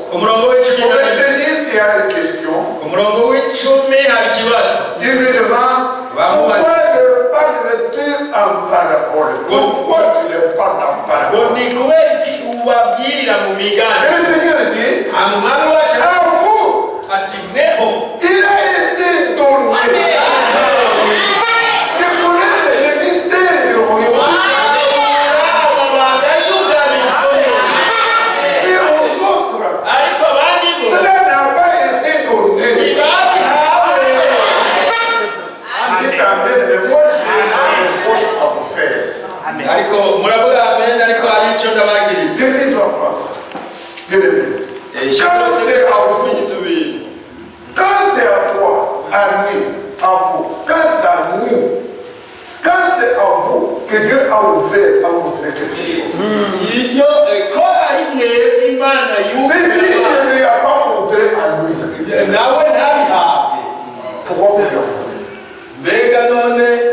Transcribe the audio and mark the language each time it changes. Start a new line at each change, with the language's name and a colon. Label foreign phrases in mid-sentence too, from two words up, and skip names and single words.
French: Au verset 10, il y a une question. Il lui demande, pourquoi ne parles-tu en parabole? Pourquoi tu ne parles en parabole? Et le Seigneur Seigneur dit, amumami wacu à vous,
Rundi: ati mweho
French: il a été donné de connaître les mystères du royaume. Et aux autres, cela n'a pas été donné. Dites amen, mais moi j'ai un reproche à vous faire.
Rundi: ariko muravuga amen ariko hari icyo ndabagiriza
French: Quelqu'un doit prendre ça. Bien aimé. Quand c'est à toi, à lui, à vous, quand c'est à nous, quand c'est à vous que Dieu a ouvert à montrer quelque chose. Mais s'il ne lui a pas montré à lui, pourquoi vous lui en voulez?